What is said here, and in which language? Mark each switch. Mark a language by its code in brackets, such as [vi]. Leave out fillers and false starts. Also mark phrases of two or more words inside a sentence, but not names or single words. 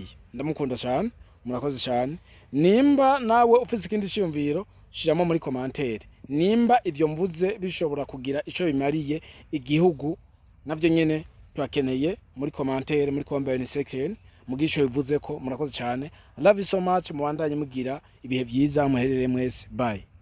[rn] Ndamukunda cyane, murakoze cyane. Nimba nawe ufite ikindi cyumviro shiramo muri commentaire. Nimba ibyo mvuze bishobora kugira ico bimariye igihugu, navyo nyene twakeneye muri commentaire, muri [en] comment section [rn] mugisho bivuze ko. Murakoze cyane. [en] I love you so much. [rn] Mubandanye mugira ibihe byiza muherere mwese. [en] Bye.